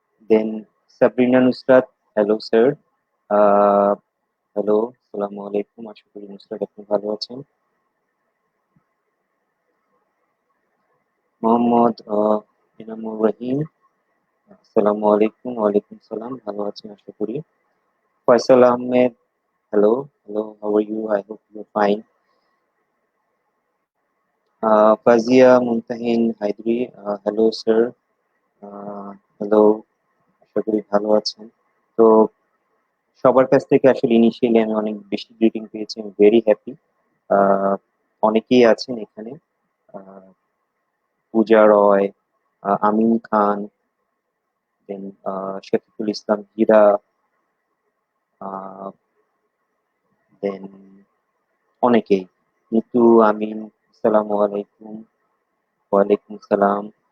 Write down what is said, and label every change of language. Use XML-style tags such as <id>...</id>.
<bn>দেন Sabrina Nusrat, hello sir. Hello, আসসালামু আলাইকুম। আশা করি নুসরাত আপনি ভালো আছেন। মোহাম্মদ এনামুর রহিম, আসসালামু আলাইকুম। ওয়ালাইকুম সালাম, ভালো আছেন আশা করি।</bn> <en>Faisal Ahmed, hello, hello, how are you? I hope you're fine.</en> <bn>Fazia Muntahin Haidri,</bn> <en>hello sir, hello,</en> <bn>আশা করি ভালো আছেন। তো সবার কাছ থেকে আসলে ইনিশিয়ালি আমি অনেক বেশি গ্রিটিং পেয়েছি, আমি ভেরি হ্যাপি। অনেকেই আছেন এখানে, আহ, পূজা রয়, আমিন খান, দেন শফিকুল ইসলাম হীরা, দেন অনেকেই, নিতু আমিন, আসসালামু আলাইকুম। ওয়ালাইকুম সালাম।</bn>